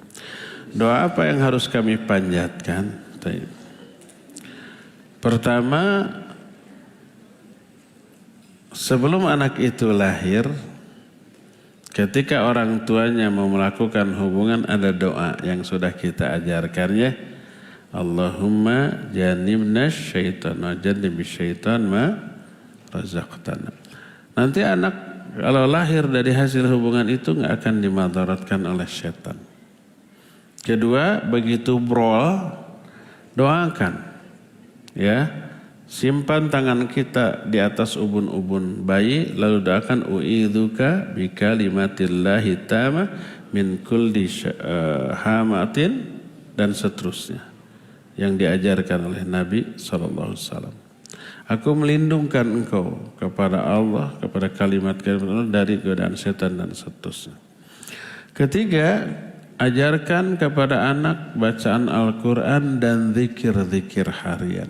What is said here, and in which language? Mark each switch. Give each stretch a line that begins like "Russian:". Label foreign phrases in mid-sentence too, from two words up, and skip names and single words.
Indonesian: Doa apa yang harus kami panjatkan? Pertama, sebelum anak itu lahir, ketika orang tuanya mau melakukan hubungan ada doa yang sudah kita ajarkannya.
Arabic: اللهم جنبنا الشيطان وجنب الشيطان ما رزقتنا.
Indonesian: Nanti anak kalau lahir dari hasil hubungan itu nggak akan dimadaratkan oleh syaitan. Kedua, begitu brol, doakan. Ya, simpan tangan kita di atas ubun-ubun bayi, lalu doakan
Arabic: أعيذك بكلمات الله التامة من كل هامة
Indonesian: dan seterusnya. Yang diajarkan oleh Nabi SAW. Aku melindungkan engkau kepada Allah, kepada kalimat-kalimat Allah dari godaan setan dan seterusnya. Ketiga, ajarkan kepada anak bacaan Al-Quran dan zikir-zikir harian.